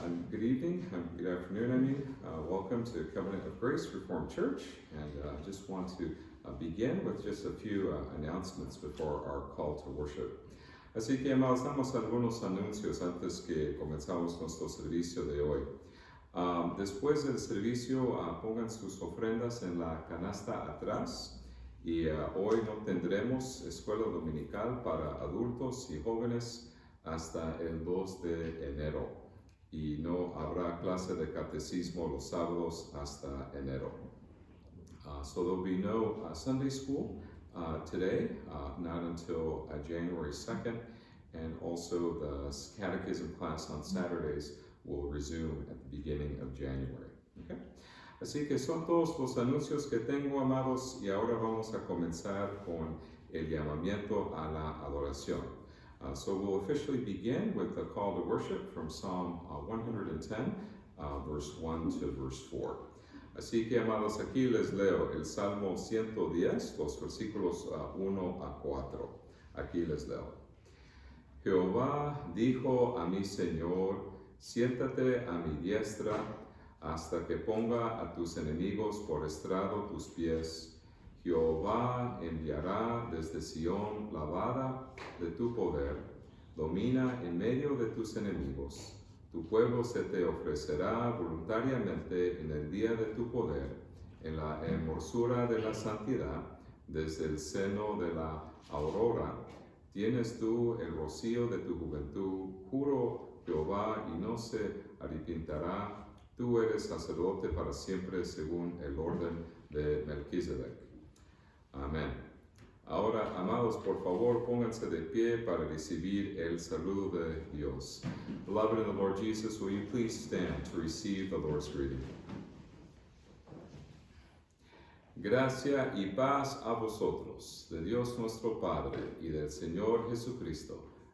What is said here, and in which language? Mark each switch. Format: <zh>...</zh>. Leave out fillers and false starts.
<en>Good evening, good afternoon, welcome to Covenant of Grace Reformed Church. And I just want to begin with just a few announcements before our call to worship.</en> <es>Así que, amados, damos algunos anuncios antes que comenzamos nuestro servicio de hoy. Después del servicio, pongan sus ofrendas en la canasta atrás y hoy no tendremos escuela dominical para adultos y jóvenes hasta el 2 de enero y no habrá clase de catecismo los sábados hasta enero.</es> <en>So there'll be no Sunday school today, not until January 2nd, and also the catechism class on Saturdays will resume at the beginning of January. Okay?</en> <es>Así que son todos los anuncios que tengo, amados, y ahora vamos a comenzar con el llamamiento a la adoración.</es> <en>So we'll officially begin with the call to worship from Psalm 110, verse 1 to verse 4.</en> <es>Así que, amados, aquí les leo el Salmo 110, los versículos 1 a 4. Aquí les leo. Jehová dijo a mi Señor, siéntate a mi diestra hasta que ponga a tus enemigos por estrado tus pies. Jehová enviará desde Sión la vara de tu poder. Domina en medio de tus enemigos. Tu pueblo se te ofrecerá voluntariamente en el día de tu poder, en la hermosura de la santidad, desde el seno de la aurora. Tienes tú el rocío de tu juventud, juro Jehová, y no se arrepentirá. Tú eres sacerdote para siempre según el orden de Melquisedec. Amén. Ahora, amados, por favor, pónganse de pie para recibir el saludo de Dios.</es> <en>Beloved in the Lord Jesus, will you please stand to receive the Lord's greeting?</en> <es>Gracia y paz a vosotros, de Dios nuestro Padre y del Señor Jesucristo.</es>